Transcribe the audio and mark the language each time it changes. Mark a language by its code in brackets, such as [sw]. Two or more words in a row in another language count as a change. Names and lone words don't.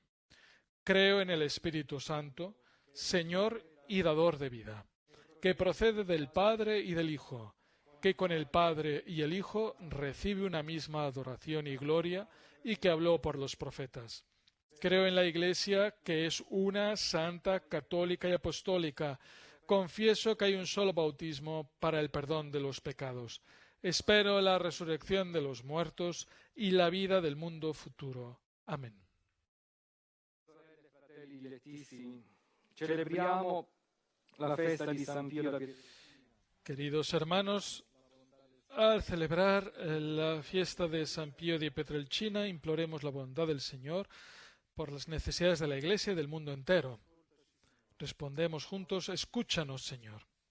[es] Creo en el Espíritu Santo, Señor y dador de vida, que procede del Padre y del Hijo, que con el Padre y el Hijo recibe una misma adoración y gloria, y que habló por los profetas. Creo en la Iglesia, que es una, santa, católica y apostólica. Confieso que hay un solo bautismo para el perdón de los pecados. Espero la resurrección de los muertos y la vida del mundo futuro. Amén. [it] Celebriamo la festa di San Pio da Pietrelcina. [es] Queridos hermanos, al celebrar la fiesta de San Pío de Pietrelcina, imploremos la bondad del Señor por las necesidades de la Iglesia y del mundo entero. Respondemos juntos: escúchanos, Señor.